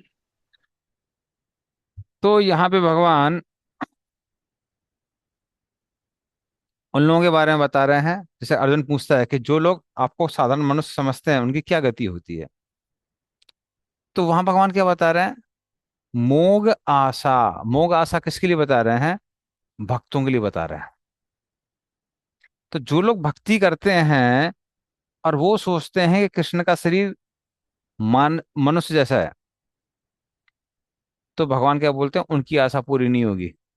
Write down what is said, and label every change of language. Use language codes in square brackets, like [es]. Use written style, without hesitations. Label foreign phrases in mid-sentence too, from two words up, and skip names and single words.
[hi] तो यहाँ पे भगवान उन लोगों के बारे में बता रहे हैं, जैसे अर्जुन पूछता है कि जो लोग आपको साधारण मनुष्य समझते हैं उनकी क्या गति होती है। तो वहां भगवान क्या बता रहे हैं? [sa] मोग आशा। मोग आशा [hi] किसके लिए बता रहे हैं? भक्तों के लिए बता रहे हैं। तो जो लोग भक्ति करते हैं और वो सोचते हैं कि कृष्ण का शरीर मनुष्य जैसा है, तो भगवान क्या बोलते हैं? उनकी आशा पूरी नहीं होगी।